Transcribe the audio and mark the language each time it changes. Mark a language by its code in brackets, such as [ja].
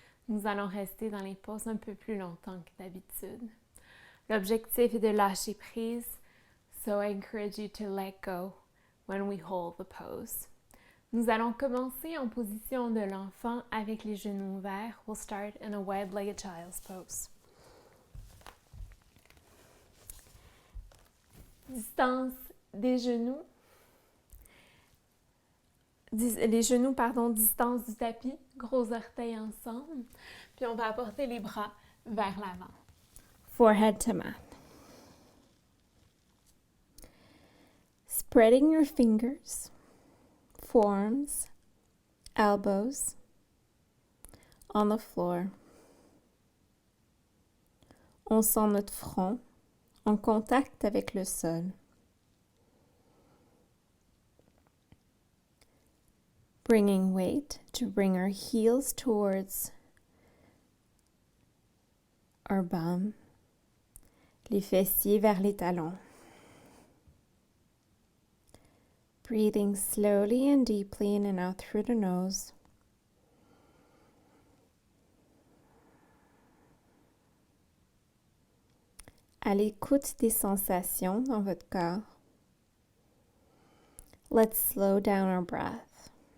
[fr] Nous allons rester dans les poses un peu plus longtemps que d'habitude. L'objectif est de lâcher prise, [en] so I encourage you to let go when we hold the pose. [fr] Nous allons commencer en position de l'enfant avec les genoux ouverts. [en] We'll start in a wide-legged child's pose. [fr] Distance des genoux. Distance du tapis. Gros orteils ensemble. Puis on va apporter les bras vers l'avant. [en] Forehead to mat. Spreading your fingers. Forearms, elbows on the floor. [fr] On sent notre front en contact avec le sol. [en] Bringing weight to bring our heels towards our bum, [fr] les fessiers vers les talons. [en] Breathing slowly and deeply in and out through the nose. [fr] À l'écoute des sensations dans votre corps. [en] Let's slow down our breath.